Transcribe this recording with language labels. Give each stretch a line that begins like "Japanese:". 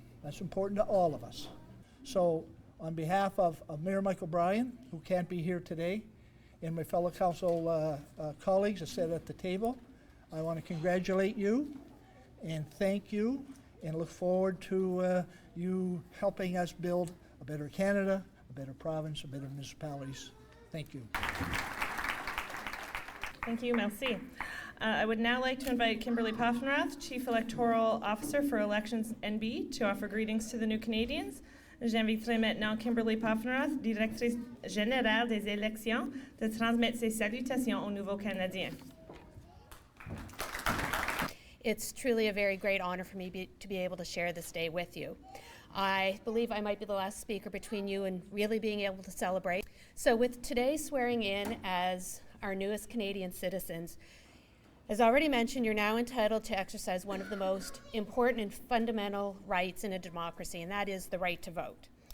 English: That's important to all of us. So on behalf of Mayor Michael Bryan, who can't be here today, and my fellow council colleagues that sit at the table, I want to congratulate you and thank you and look forward to you helping us build a better Canada, a better province, a better municipalities. Thank you. Thank you, merci. I would now like to invite Kimberly Poffenrath, Chief Electoral Officer for Elections NB, to offer greetings to the new Canadians.
French: J'inviterai maintenant Kimberly Poffenrath, Directrice Générale des Élections, de transmettre ses salutations aux nouveaux Canadiens.
English: It's truly a very great honor for me to be able to share this day with you. I believe I might be the last speaker between you and really being able to celebrate. So with today swearing in as our newest Canadian citizens, as already mentioned, you're now entitled to exercise one of the most important and fundamental rights in a democracy, and that is the right to vote.